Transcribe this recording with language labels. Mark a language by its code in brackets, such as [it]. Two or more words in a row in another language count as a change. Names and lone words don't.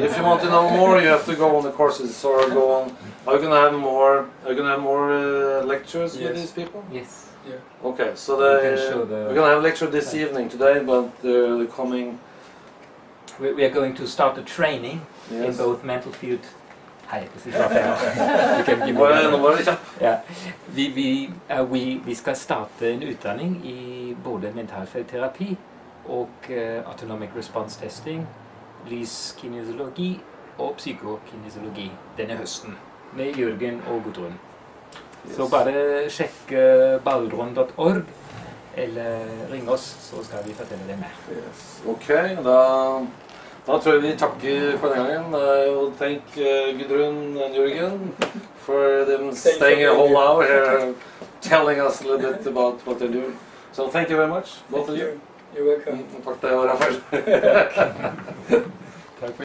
[en] If you want to know more, you have to go on the courses or go on. Are you gonna have more? Are you gonna have more lectures with these people? Yes. Yeah. Okay. So we're we're gonna have a lecture this evening today, but the coming. We are going to start a training in both mental field. [no] Hei, det sitter bra. Du kan gi meg. Ja. Vi skal starte en utdanning i både mentalfeltterapi og [en] autonomic response testing, [no] Lys-kinesiologi og psykokinesiologi denne høsten med Jürgen og Gudrun. Så bare sjekk baldron.org eller ring oss, så skal vi fortelle deg mer. [en] Yes. [no] Ok, da tror jeg vi takker for den gangen. [en] Og thank Gudrun and Jürgen for them staying a whole hour here telling us a little bit about what they're doing. So thank you very much, both of you. You're welcome. [no] Takk til deg, Rafael.